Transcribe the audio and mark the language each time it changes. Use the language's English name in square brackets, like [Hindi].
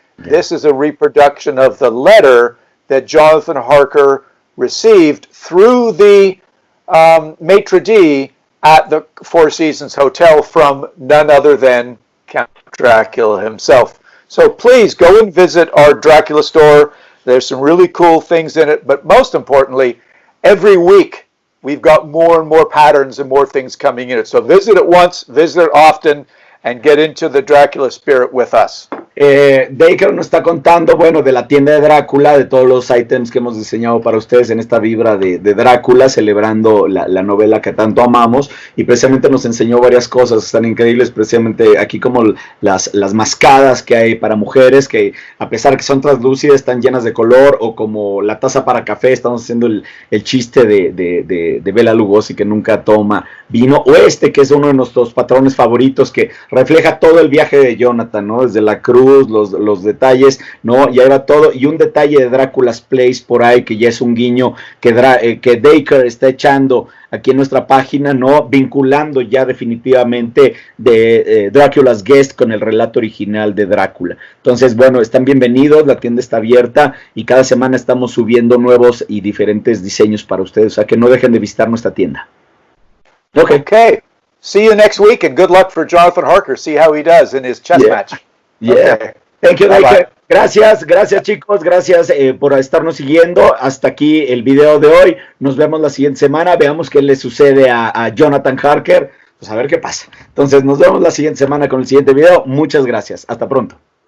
[English] This is a reproduction of the letter that Jonathan Harker received through the maitre d' at the Four Seasons Hotel from none other than Count Dracula himself. So please go and visit our Dracula store. There's some really cool things in it, but most importantly, every week we've got more and more patterns and more things coming in it. So visit it once, visit it often, and get into the Dracula spirit with us. [Spanish] Dacre nos está contando, bueno, de la tienda de Drácula, de todos los ítems que hemos diseñado para ustedes en esta vibra de Drácula, celebrando la novela que tanto amamos, y precisamente nos enseñó varias cosas, están increíbles, precisamente aquí como las mascadas que hay para mujeres, que a pesar que son translúcidas, están llenas de color, o como la taza para café, estamos haciendo el chiste de Bela Lugosi, que nunca toma vino, o que es uno de nuestros patrones favoritos, que refleja todo el viaje de Jonathan, ¿no? Desde la cruz, los detalles, ¿no? Y ahí va todo, y un detalle de Drácula's Place por ahí, que ya es un guiño que Dacre está echando aquí en nuestra página, ¿no? Vinculando ya definitivamente de Dracula's Guest con el relato original de Drácula. Entonces, bueno, están bienvenidos, la tienda está abierta y cada semana estamos subiendo nuevos y diferentes diseños para ustedes, o sea que no dejen de visitar nuestra tienda. [English] Okay. See you next week, and good luck for Jonathan Harker. See how he does in his chess match. Yeah. Okay. Thank you, Dacre. [Spanish] Gracias chicos, gracias por estarnos siguiendo. Hasta aquí el video de hoy. Nos vemos la siguiente semana. Veamos qué le sucede a Jonathan Harker. Pues a ver qué pasa. Entonces nos vemos la siguiente semana con el siguiente video. Muchas gracias. Hasta pronto.